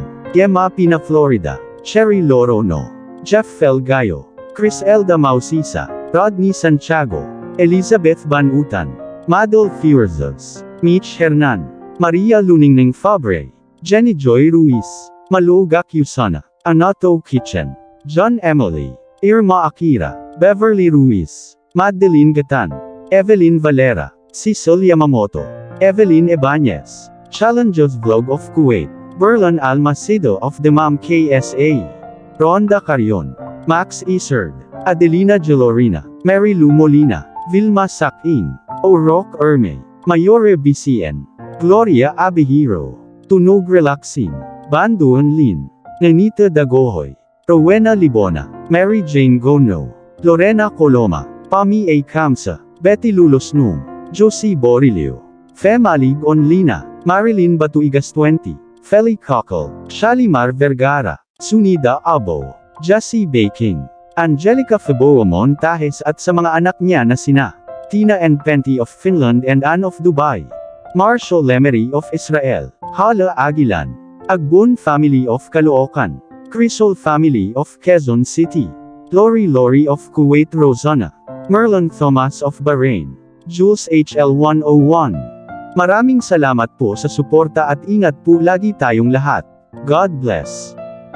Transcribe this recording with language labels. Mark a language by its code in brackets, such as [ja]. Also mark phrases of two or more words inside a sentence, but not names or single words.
[en] Gemma Pina Florida. Cherry Lorono. Jeff Felgayo. Chris Elda Mausisa. Rodney Santiago. Elizabeth Banutan. Madol Fierzos. Mitch Hernan. Maria Luningning Fabre. Jenny Joy Ruiz. Maluga Cusana. Anato Kitchen. John Emily. Irma Akira. Beverly Ruiz. Madeline Gatan. Evelyn Valera. Cecil Yamamoto. Evelyn Ibanez. Challenges Vlog of Kuwait. Berlan Almacido of Dammam KSA. Ronda Carion. Max Iserd. Adelina Gelorina. Mary Lou Molina. Vilma Sakin. O'Rourke Erme. Mayore BCN. Gloria Abihiro. Tunog Relaxin. Banduan Lin. Nenita Dagohoy. Rowena Libona. Mary Jane Gono. Lorena Coloma. Pami A. Kamsa. Betty Lulosnum. Josie Borilio. Femalig Onlina. Marilyn Batuigas 20. Feli Cockle. Shalimar Vergara. [tl] Sunida Abo. Jassy Baking. Angelica Feboa Montajes at sa mga anak niya na sina Tina [en] and Penty of Finland and Anne of Dubai. Marshall Lemery of Israel. Hala Aguilan. Agbon family of Caloocan. Crisol family of Quezon City. Lori of Kuwait Rosana. Merlin Thomas of Bahrain. Jules HL 101. [tl] Maraming salamat po sa suporta at ingat po lagi tayong lahat. [en] God bless.